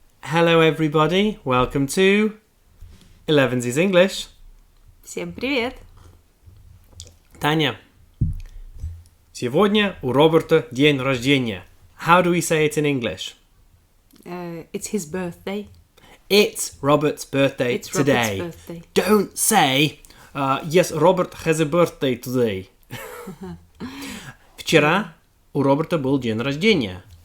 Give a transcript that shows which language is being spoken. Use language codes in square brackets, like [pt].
[en] Hello everybody, welcome to 11's English. [ru] Всем привет! Таня, сегодня у Роберта день рождения. [en] How do we say it in English? It's his birthday. It's Robert's birthday today. Robert's birthday. Don't say, yes, Robert has a birthday today. [ru] Вчера у Роберта был день рождения.